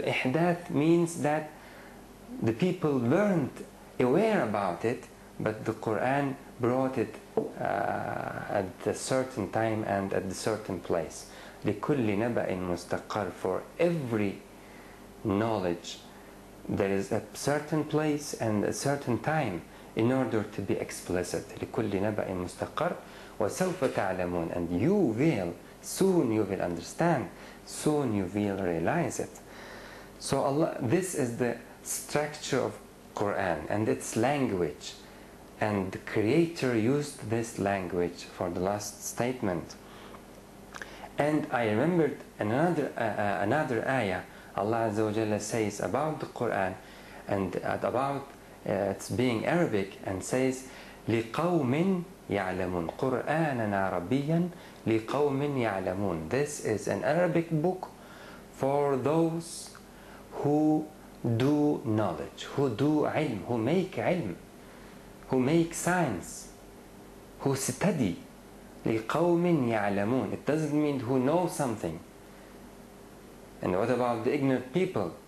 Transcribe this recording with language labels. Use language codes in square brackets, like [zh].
[en] إحداث means that the people weren't aware about it, but the Quran brought it at a certain time and at a certain place. [ar] لكل نبأ مستقر. [en] For every knowledge there is a certain place and a certain time in order to be explicit. [ar] لكل نبأ مستقر وَسَوْفَ تَعْلَمُونَ. [en] And you will, soon you will understand, soon you will realize it. So Allah, this is the structure of Quran and its language. And the Creator used this language for the last statement. And I remembered another ayah. Allah Azza wa Jalla says about the Quran and about its being Arabic, and says لِقَوْمٍ [ar] يعلمون قرآنا عربيا لقوم يعلمون. [en] This is an Arabic book for those who do knowledge, who do ilm, who make ilm, who make science, who study. [ar] لقوم يعلمون. [en] It doesn't mean who know something. And what about the ignorant people?